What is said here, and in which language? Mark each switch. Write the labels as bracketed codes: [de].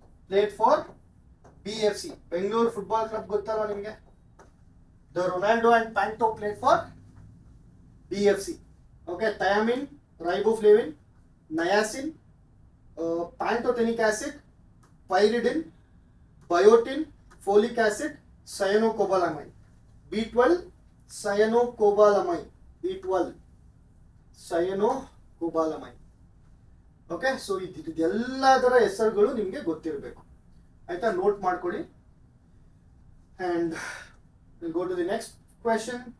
[en] Played for BFC, Bengaluru football club. [kn] ಗೊತ್ತಲ್ವಾ ನಿಮಗೆ? [en] The Ronaldo and Panto played for BFC. Okay, thiamine, riboflavin, niacin, pantothenic acid, pyridine, biotin, folic acid, cyanocobalamin. B12, cyanocobalamin. B12, cyanocobalamin. [kn] Okay, so ಇದೆಲ್ಲದರ ಹೆಸರುಗಳು ನಿಮಗೆ ಗೊತ್ತಿರಬೇಕು. ಆಯ್ತಾ? Note ಮಾಡ್ಕೊಳ್ಳಿ. [en] And we'll go to the next question.